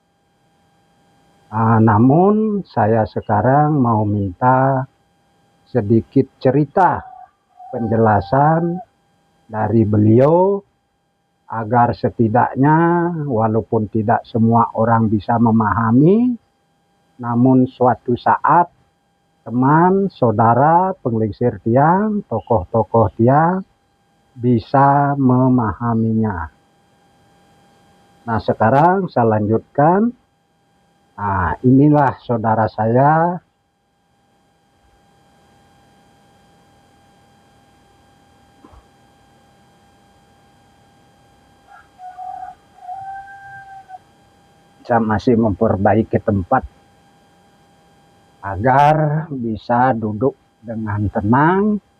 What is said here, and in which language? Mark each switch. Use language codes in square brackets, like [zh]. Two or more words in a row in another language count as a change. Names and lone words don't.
[id] Namun saya sekarang mau minta sedikit cerita penjelasan dari beliau, agar setidaknya walaupun tidak semua orang bisa memahami, namun suatu saat teman, saudara, [ban] penglingsir tiang, [id] tokoh-tokoh tiang bisa memahaminya. Nah, sekarang saya lanjutkan. Nah, inilah saudara saya. Saya masih memperbaiki tempat agar bisa duduk dengan tenang.